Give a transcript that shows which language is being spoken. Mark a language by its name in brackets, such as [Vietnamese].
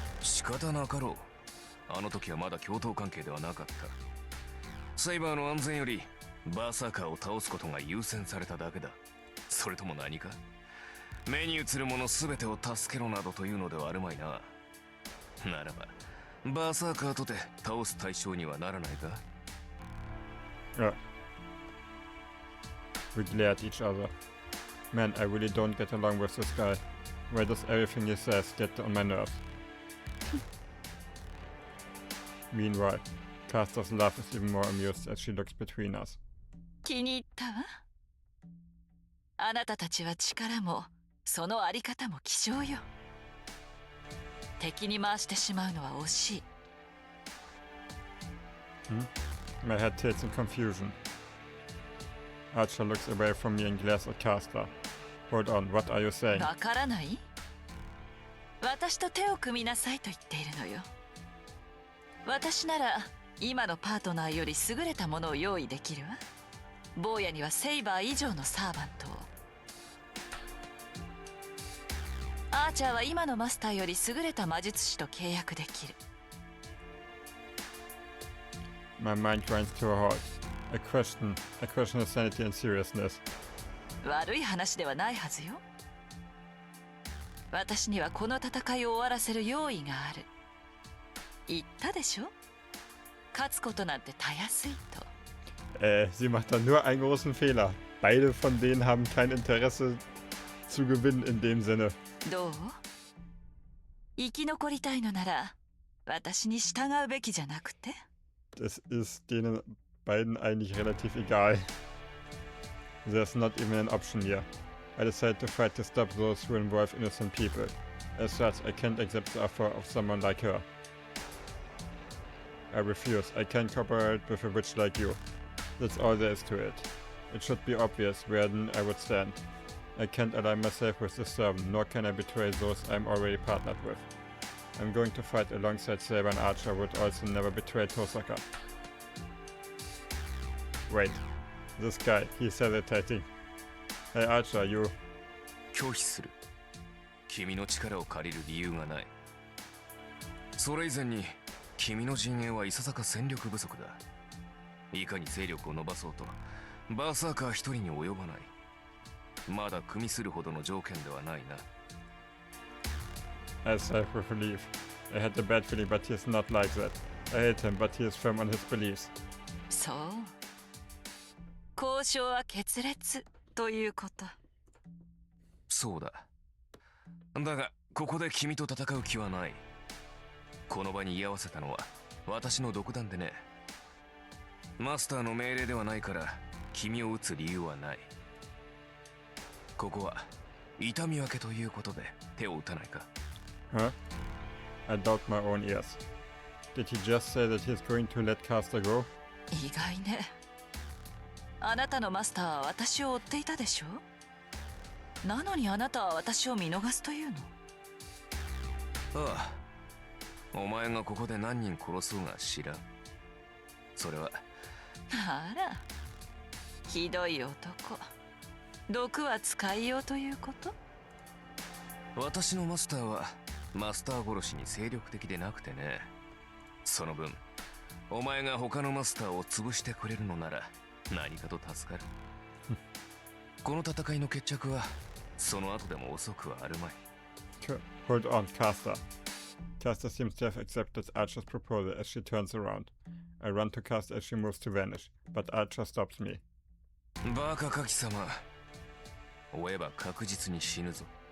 [Japanese] 仕方なかろう。あの時はまだ共闘関係ではなかった。サイバーの安全よりバーサーカーを倒すことが優先されただけだ。それとも何か？目に映るもの全てを助けろなどというのではあるまいな。ならばバーサーカーとて倒す対象にはならないか？ [English] Yeah. We glare at each other. Man, I really don't get along with this guy. Why does everything he says get on my nerves? Meanwhile, Caster's laugh is even more amused as she looks between us. [Japanese] 気に入ったわ。あなたたちは力もそのあり方も希少よ。敵に回してしまうのは惜しい。 [English] My head tilts in confusion. Archer looks away from me and glares at Caster. Hold on, what are you saying? [Japanese] わからない？私と手を組みなさいと言っているのよ。私なら今のパートナーより優れたものを用意できるわ。坊やにはセイバー以上のサーバントを。アーチャーは今のマスターより優れた魔術師と契約できる。 [English] My mind grinds to a halt. I question his sanity and seriousness. [Japanese] 悪い話ではないはずよ。私にはこの戦いを終わらせる用意がある。言ったでしょ？勝つことなんてたやすいと。 [German] Sie macht da nur einen großen Fehler. Beide von denen haben kein Interesse zu gewinnen in dem Sinne. [Japanese] どう？生き残りたいのなら私に従うべきじゃなくて？ [German] Das ist denen beiden eigentlich relativ egal. [English] There's not even an option here. I decided to fight to stop those who involve innocent people. As such, I can't accept the offer of someone like her. I refuse. I can't cooperate with a witch like you. That's all there is to it. It should be obvious where then I would stand. I can't align myself with this servant, nor can I betray those I'm already partnered with. I'm going to fight alongside Saber and Archer, would also never betray Tosaka. Wait, this guy, he's hesitating. Hey Archer, you... [Japanese] 拒否する。君の力を借りる理由がない。それ以前に君の陣営はいささか戦力不足だ。いかに勢力を伸ばそうとバーサーカー一人に及ばない。まだ組みするほどの条件ではないな。 [English] I sighed with relief. I had a bad feeling, but he's not like that. I hate him, but he is firm on his beliefs. [Japanese] そう。交渉は決裂ということ。そうだ。だがここで君と戦う気はない。この場に居合わせたのは私の独断でね。マスターの命令ではないから君を撃つ理由はない。ここは痛み分けということで手を打たないか。 [English] Huh? I doubt my own ears. Did he just say that he's going to let Caster go? [Japanese] 意外ね。あなたのマスターは私を追っていたでしょ？なのにあなたは私を見逃すというの？ああ。お前がここで何人殺そうが知らん。それは。あら、ひどい男。毒は使いようということ？私のマスターはマスター殺しに精力的でなくてね。その分お前が他のマスターを潰してくれるのなら何かと助かる。この戦いの決着はその後でも遅くはあるまい。 [English] Hold on, Caster. Caster seems to have accepted Archer's proposal as she turns around. I run to Caster as she moves to vanish, but Archer stops me. [Japanese] バカか貴様。追えば確実に死ぬぞ。